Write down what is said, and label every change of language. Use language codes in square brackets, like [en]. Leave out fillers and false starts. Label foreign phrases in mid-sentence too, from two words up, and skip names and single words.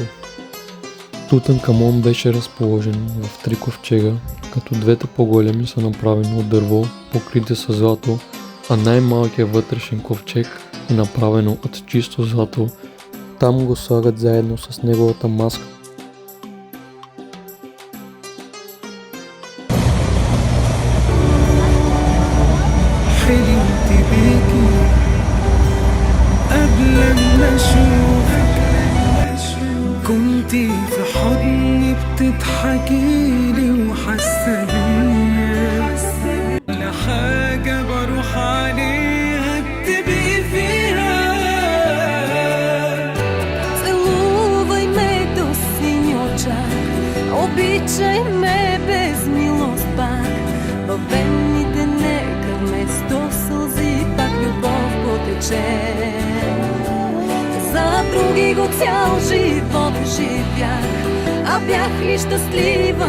[bg] Тутанкамон беше разположен в 3 ковчега, като двете по-големи са направени от дърво, покрити с злато, а най-малкият вътрешен ковчег е направено от чисто злато. Там го слагат заедно с неговата маска. [ar] حلمت بيكي قبل ما اشوفك كنتي في حضني بتضحكيلي وحاسه بيا كل حاجه بروح عليها بتبقي فيها [bg] Целувай ме до синьочак, обичай ме без милост пак. Във вените нека вместо сълзи пак любов потече. За други го цял живот живях, а бях ли щастлива?